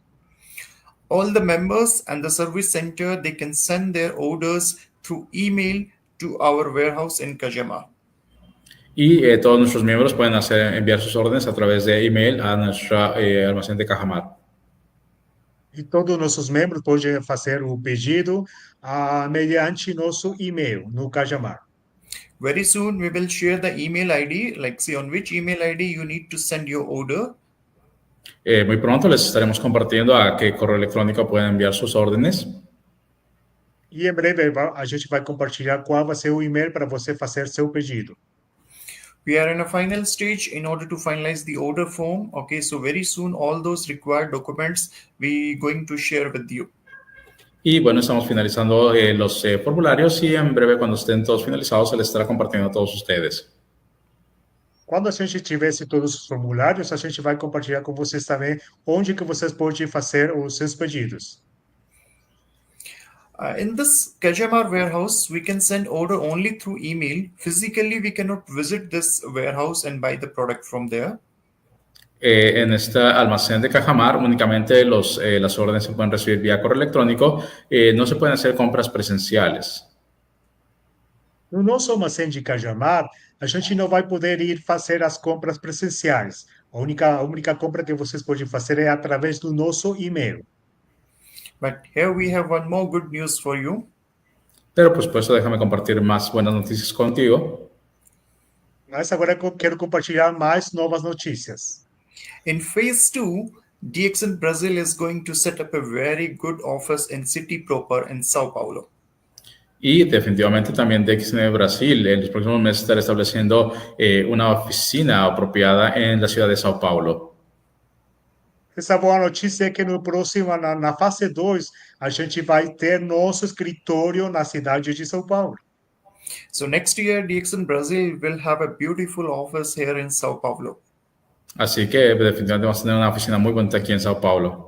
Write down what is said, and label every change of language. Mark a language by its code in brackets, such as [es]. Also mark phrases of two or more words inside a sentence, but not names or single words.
[en] All the members and the service center, they can send their orders through email to our warehouse in Cajamar. [es] Y todos nuestros miembros pueden enviar sus órdenes a través de email a nuestro almacén de Cajamar. [pt] E todos os nossos membros podem fazer o pedido mediante nosso e-mail no Cajamar. [en] Very soon we will share the email ID, like say on which email ID you need to send your order. [es] Muy pronto les estaremos compartiendo a qué correo electrónico pueden enviar sus órdenes. [pt] E em breve a gente vai compartilhar qual vai ser o e-mail para você fazer seu pedido. [en] We are in a final stage in order to finalize the order form. Okay, so very soon all those required documents we going to share with you. [es] Y bueno, estamos finalizando los formularios y en breve, cuando estén todos finalizados, se les estará compartiendo a todos ustedes. [pt] Quando a gente tivesse todos os formulários, a gente vai compartilhar com vocês também onde que vocês podem fazer os seus pedidos. [en] In this Cajamar warehouse, we can send order only through email. Physically, we cannot visit this warehouse and buy the product from there. [es] En este almacén de Cajamar, únicamente las órdenes se pueden recibir vía correo electrónico. No se pueden hacer compras presenciales. [pt] No nosso armazém de Cajamar, a gente não vai poder ir fazer as compras presenciais. A única compra que vocês podem fazer é através do nosso e-mail. [en] But here we have one more good news for you. [es] Pero pues por eso déjame compartir más buenas noticias contigo. [pt] Mas agora eu quero compartilhar mais novas notícias. [en] In phase 2, DXN Brasil is going to set up a very good office in city proper in Sao Paulo. [es] Y definitivamente también DXN Brasil en los próximos meses estará estableciendo una oficina apropiada en la ciudad de Sao Paulo. [pt] Essa boa notícia é que no próximo, na fase 2, a gente vai ter nosso escritório na cidade de São Paulo. [en] So next year, DXN Brasil will have a beautiful office here in Sao Paulo. [es] Así que definitivamente vamos a tener una oficina muy bonita aquí en Sao Paulo.